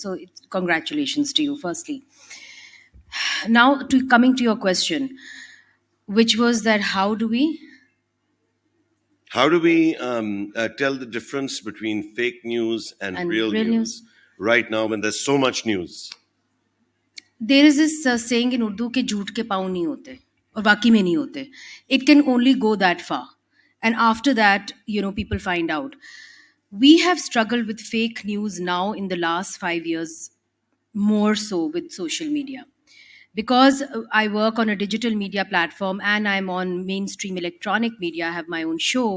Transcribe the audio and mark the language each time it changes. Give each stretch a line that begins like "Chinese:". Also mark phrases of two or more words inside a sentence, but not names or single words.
English: So congratulations to you, firstly. Now, coming to your question, which was that how do we tell the difference between fake news and real news right now when there's so much news? There is this saying in Urdu
Urdu: کہ جھوٹ کے پاؤں نہیں ہوتے اور باقی میں نہیں ہوتے.
English: It can only go that far. And after that, people find out. We have struggled with fake news now in the last 5 years, more so with social media. Because I work on a digital media platform and I'm on mainstream electronic media, I have my own show.